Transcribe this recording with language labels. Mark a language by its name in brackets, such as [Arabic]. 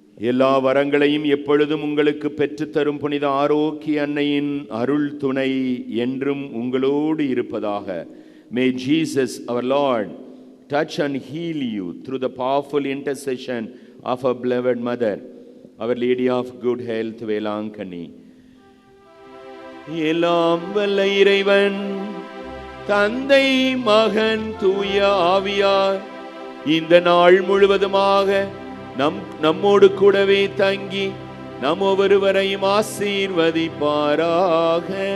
[Tamil] எல்லா வரங்களையும் எப்பொழுதும் உங்களுக்கு பெற்றுத்தரும் புனித ஆரோக்கிய அன்னையின் அருள் துணை என்றும் உங்களோடு இருப்பதாக. [English] May Jesus our Lord touch and heal you through the powerful intercession of our beloved mother, Our Lady of Good Health, Velankanni. [Tamil] எல்லாம் வல்ல இறைவன் தந்தை, மகன், தூய ஆவியார் இந்த நாள் முழுவதுமாக நம்மோடு கூடவே தங்கி நம் ஒவ்வொருவரையும் ஆசீர்வதிப்பாராக.